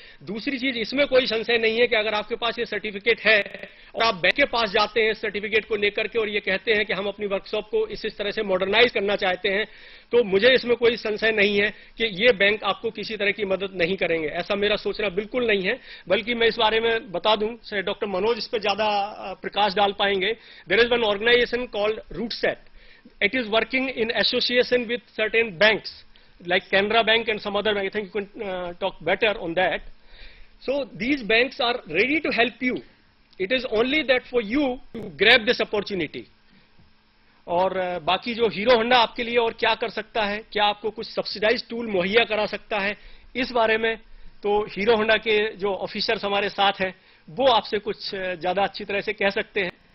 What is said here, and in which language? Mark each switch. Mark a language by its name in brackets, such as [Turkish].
[Hindi] दूसरी चीज, इसमें कोई संशय नहीं है कि अगर आपके पास ये सर्टिफिकेट है और आप बैंक के पास जाते हैं सर्टिफिकेट को लेकर के और ये कहते हैं कि हम अपनी वर्कशॉप को इस तरह से मॉडर्नाइज करना चाहते हैं, तो मुझे इसमें कोई संशय नहीं है कि ये बैंक आपको किसी तरह की मदद नहीं करेंगे। ऐसा मेरा सोचना बिल्कुल नहीं है, बल्कि मैं इस बारे में बता दूं, डॉक्टर मनोज इस पर ज्यादा प्रकाश डाल पाएंगे। [English] There is one organisation called RUDSET. It is working in association with certain banks like Canara Bank and some other bank. I think you can talk better on that. So these banks are ready to help you. It is only that for you to grab this opportunity. [Hindi] और बाकी जो hero Honda आपके लिए और क्या कर सकता है, क्या आपको कुछ सब्सिडाइज टूल मुहैया करा सकता है, इस बारे में तो हीरो होंडा के जो ऑफिसर्स हमारे साथ हैं वो आपसे कुछ ज्यादा अच्छी तरह से कह सकते हैं।